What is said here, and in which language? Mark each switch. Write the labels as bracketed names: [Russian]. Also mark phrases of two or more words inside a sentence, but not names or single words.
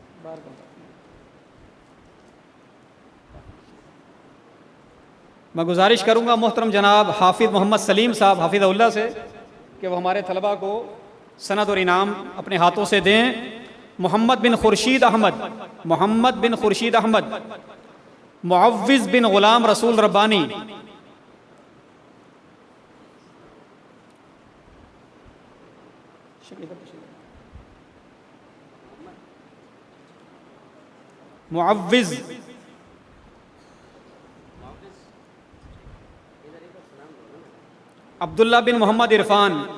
[Urdu] میں گزارش کروں گا محترم جناب حافظ محمد سلیم صاحب حفظہ اللہ سے کہ وہ ہمارے طلبہ کو سند اور انعام اپنے ہاتھوں سے دیں. محمد بن خورشید احمد، معوذ بن غلام رسول ربانی، معوذ عبداللہ بن محمد عرفان,